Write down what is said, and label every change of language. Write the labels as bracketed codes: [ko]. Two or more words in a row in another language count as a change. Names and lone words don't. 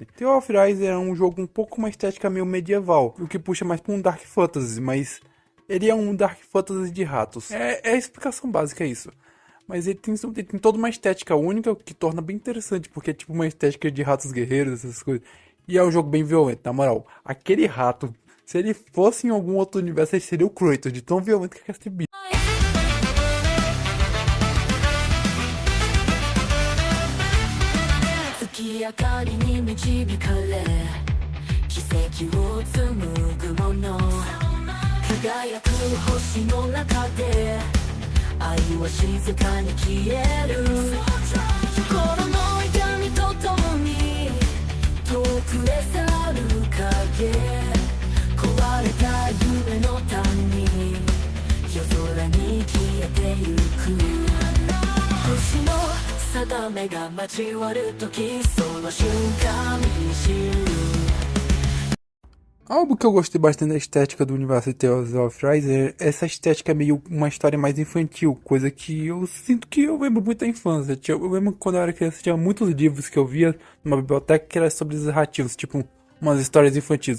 [pt] Tale of Arise é um jogo um pouco com uma estética meio medieval, o que puxa mais pra um [en] Dark Fantasy, [pt] mas ele é um [en] Dark Fantasy [pt] de ratos. É a explicação básica, é isso. Mas ele tem toda uma estética única, o que torna bem interessante, porque é tipo uma estética de ratos guerreiros, essas coisas. E é um jogo bem violento, na moral. Aquele rato, se ele fosse em algum outro universo, ele seria o Kratos, de tão violento que é esse bicho. [ja] 月明かりに導かれ奇跡を紡ぐもの輝く星の中で愛は静かに消える心の痛みとともに遠くへ去る影壊れた夢の谷夜空に消えてゆく星の定めが交わる時その瞬間に知る [pt] Algo que eu gostei bastante da estética do universo de Tales of Arise é essa estética meio uma história mais infantil, coisa que eu sinto que eu lembro muito da infância. Eu lembro que quando eu era criança tinha muitos livros que eu via numa biblioteca que era sobre os narrativos, tipo umas histórias infantis.